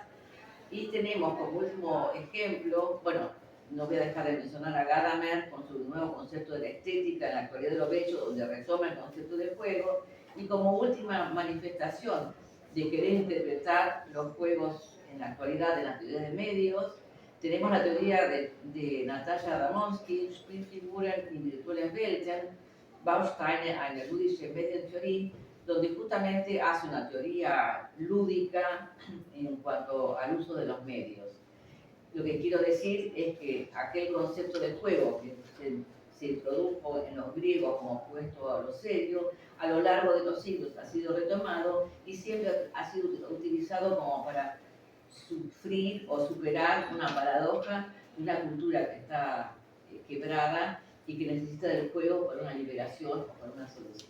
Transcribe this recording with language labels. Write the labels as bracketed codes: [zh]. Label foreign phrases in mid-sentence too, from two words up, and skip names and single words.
[es] Y tenemos como último ejemplo, bueno, no voy a dejar de mencionar a Gadamer con su nuevo concepto de la estética en la actualidad de lo bello, donde retoma el concepto de juego, y como última manifestación de querer interpretar los juegos en la actualidad en la teoría de medios, tenemos la teoría de Natalia Adamowski, Spielfiguren in virtuellen Welten, Bausteine einer ludischen Medientheorie, donde justamente hace una teoría lúdica en cuanto al uso de los medios. Lo que quiero decir es que aquel concepto de juego que se introdujo en los griegos como opuesto a lo serio, a lo largo de los siglos ha sido retomado y siempre ha sido utilizado como para sufrir o superar una paradoja, una cultura que está quebrada y que necesita del juego por una liberación o por una solución.